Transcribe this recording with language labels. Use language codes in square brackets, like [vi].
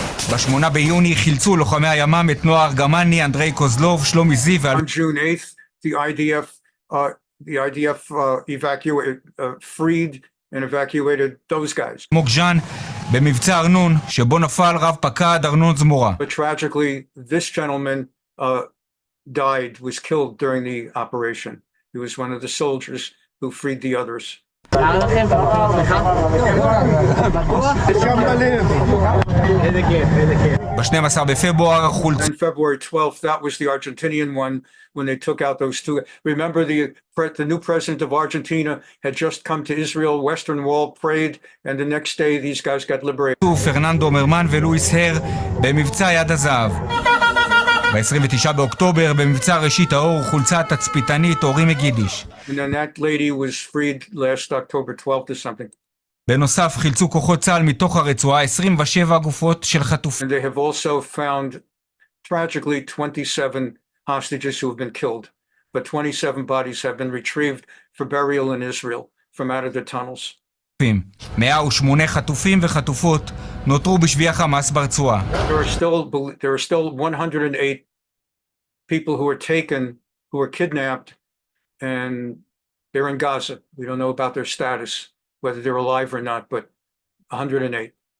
[he] ב8 ביוני חילצו לוחמי הימ"מ את נועה ארגמני, אנדרי קוזלוב, שלומי זיו. [en] On June 8th, the IDF freed and evacuated those guys. [he] מוקז'אן במבצע ארנון, שבו נפל רב פקד ארנון זמורה. [en] But tragically, this gentleman died, was killed during the operation. He was one of the soldiers who freed the others. [he] ב-12 בפברואר חולצו. [en] On February 12th, that was the Argentinian one when they took out those two. Remember, the new president of Argentina had just come to Israel, Western Wall, prayed, and the next day these guys got liberated. [he] פרננדו מרמן ולואיס הר במבצע יד הזהב. ב-29 באוקטובר במבצע ראשית האור חולצה התצפיתנית אורי מגידיש. [en] And then that lady was freed last October 12th or something. [he] בנוסף חילצו כוחות צה"ל מתוך הרצועה 27 גופות של חטופים. [en] And they have also found tragically 27 hostages who have been killed, but 27 bodies have been retrieved for burial in Israel from out of the tunnels. [he] 108 חטופים וחטופות נותרו בשבי החמאס ברצועה. [en] There are still 108 people who were taken, who were kidnapped, and they're in Gaza. We don't know about their status, whether they're alive or not, but 108.